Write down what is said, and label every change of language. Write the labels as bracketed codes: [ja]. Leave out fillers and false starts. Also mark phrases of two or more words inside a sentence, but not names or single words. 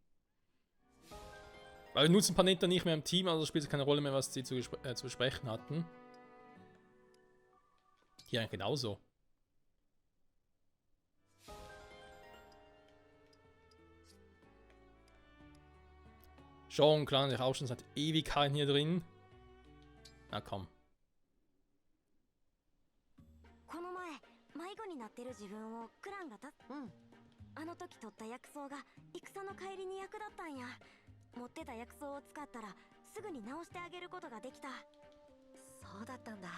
[de] Weil wir nutzen Panetta nicht mehr im Team, also spielt es keine Rolle mehr, was sie zu besprechen hatten. Hier eigentlich genauso. Schon klar, ich auch schon seit Ewigkeiten hier drin. Na komm. [ja] この前迷子になってる自分をクランがあの時取った薬草が戦の帰りに役立ったんや。持ってた薬草を使ったらすぐに治してあげることができた。そうだったんだ。